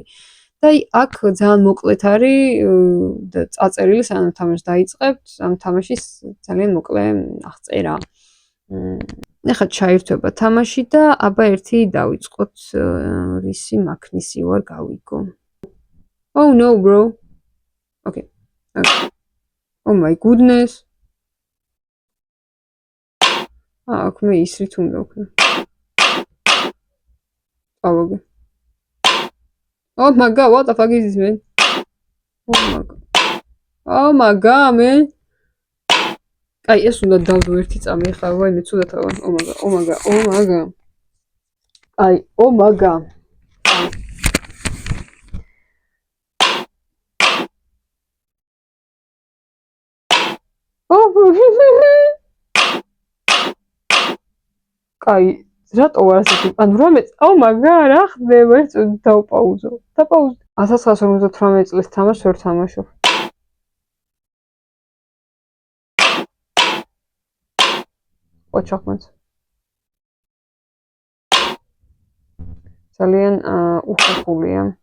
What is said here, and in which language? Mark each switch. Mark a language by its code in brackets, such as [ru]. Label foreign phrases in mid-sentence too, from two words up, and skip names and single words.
[ka] და აი აქ ძალიან მოკლედ არის და წაწერილი სანამ თამაშს დაიწყებთ, ამ თამაშის ძალიან მოკლე აღწერა. ეხლა ჩაირთვება თამაში და აბა ერთი დავიწყოთ, რისი მაქნისი ვარ გავიგო. [en] Oh no bro. Okay. Oh my goodness. [ka] აქ მე ისრით უნდა ვქნა. ავაგე. [en] Oh my god, what the fuck is this, man? Oh my god, man. [ka] აი, ეს უნდა დავდო ერთი წამი ახლა, ვაიმე, ცუდად ავარ. [en] Oh my god. აი, oh my god. [ka] აი, რატო ვარ ასეთი? ანუ რამე, [en] oh my god, [ka] რა ხდება? ეს დავპაუზო. 1958 წლის თამაშს ვერ თამაშობ. ოჩახმაც. ძალიან უხერხულია.